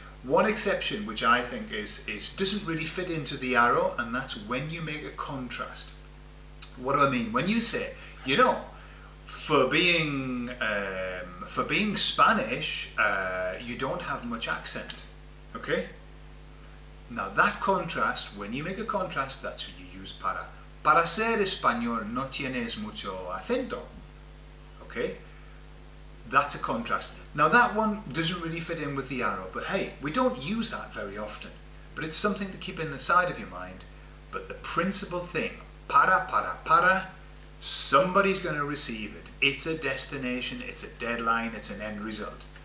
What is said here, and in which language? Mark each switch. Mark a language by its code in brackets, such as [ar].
[en] One exception which I think doesn't really fit into the arrow, and that's when you make a contrast. What do I mean? When you say, you know, for being Spanish, you don't have much accent. Okay? Now that contrast, when you make a contrast, that's when you use para. [es] Para ser español no tienes mucho acento. [en] Okay? That's a contrast. Now that one doesn't really fit in with the arrow, but hey, we don't use that very often. But it's something to keep in the side of your mind. But the principal thing, para, somebody's going to receive it. It's a destination, it's a deadline, it's an end result.